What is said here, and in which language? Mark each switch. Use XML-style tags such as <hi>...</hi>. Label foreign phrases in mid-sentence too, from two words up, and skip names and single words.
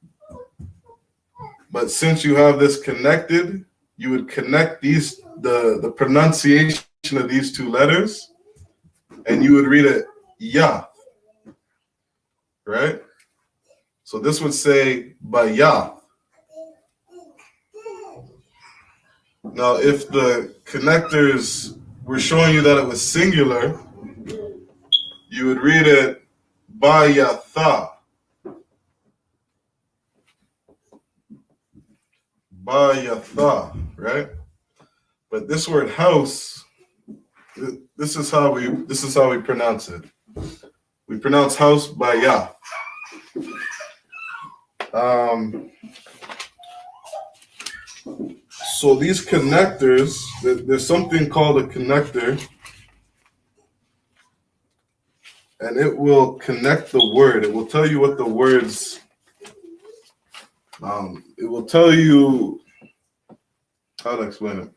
<en>But since you have this connected, you would connect these the pronunciation of these two letters, and you would read it ya, right? So this would say ba-ya. Now, if the connectors were showing you that it was singular, you would read it ba-ya-tha. Ba-ya-tha, right? But this word house, this is how we pronounce it. We pronounce house ba-ya. So these connectors, there's something called a connector, and it will connect the word. It will tell you what the words, it will tell you, how to explain it.</en>